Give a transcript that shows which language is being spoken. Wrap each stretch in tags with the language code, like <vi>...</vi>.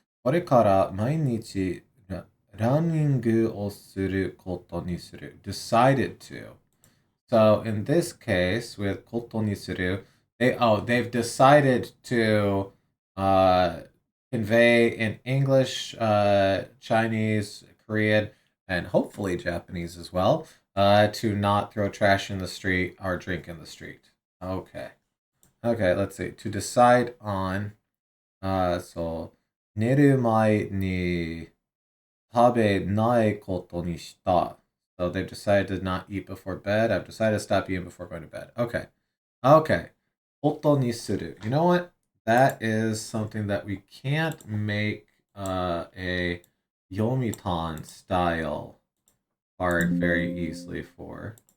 <ja>これから毎日ランニングをすることにする.</ja> <en>Decided to. So in this case, with koto ni suru, they've decided to convey in English, Chinese, Korean, and hopefully Japanese as well, to not throw trash in the street or drink in the street. Okay. Okay, let's see. To decide on, so,</en> <ja>寝る前に食べないことにした.</ja> <en>So they've decided to not eat before bed. I've decided to stop eating before going to bed. Okay. Okay. Koto ni suru. You know what? That is something that we can't make a Yomitan style card very easily for.</en>